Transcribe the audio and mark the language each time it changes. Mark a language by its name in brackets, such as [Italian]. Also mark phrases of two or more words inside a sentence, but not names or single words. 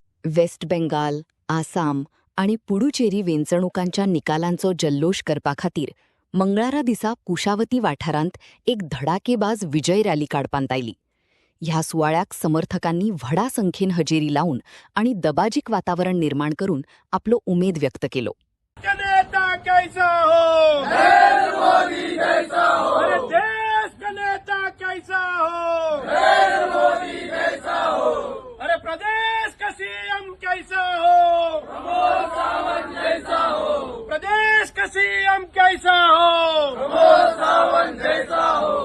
[Konkani] वेस्ट बेंगाल, आसाम आणि पुडुचेरी वेंचणुकांच्या निकालांचो जल्लोष करपा खातीर मंगळारा दिसा कुशावती वाठारांत एक धडाकेबाज विजय रॅली काडपांत आयली. ह्या सुवाळ्याक समर्थकांनी व्हडा संख्येन हजेरी लावन आणि दबाजीक वातावरण निर्माण करून आपलो उमेद व्यक्त केलो. [Hindi] नेता कैसा हो, नरेंद्र मोदी कैसा हो, अरे देश का नेता कैसा हो, नरेंद्र मोदी कैसा हो, अरे प्रदेश का सीएम कैसा हो, प्रमोद सावंत जैसा हो, प्रदेश का सीएम कैसा हो, प्रमोद सावंत जैसा हो.